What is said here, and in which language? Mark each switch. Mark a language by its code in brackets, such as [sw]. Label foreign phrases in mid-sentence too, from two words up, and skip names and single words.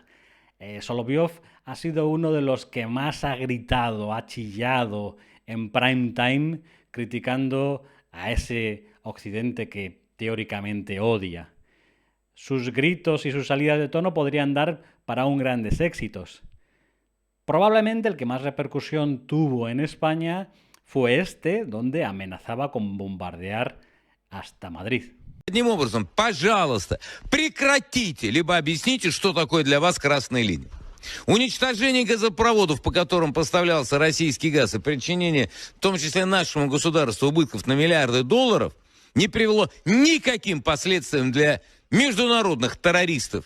[es] Solovyov ha sido uno de los que más ha gritado, ha chillado en [en] prime time [es] criticando a ese occidente que teóricamente odia. Sus gritos y sus salidas de tono podrían dar para un grandes éxitos. Probablemente el que más repercusión tuvo en España fue este, donde amenazaba con bombardear hasta Madrid. [ru] Одним образом, пожалуйста, прекратите, либо объясните, что такое для вас красная линия. Уничтожение газопроводов, по которым поставлялся российский газ, и причинение, в том числе нашему государству, убытков на миллиарды долларов, не привело никаким последствиям для международных террористов.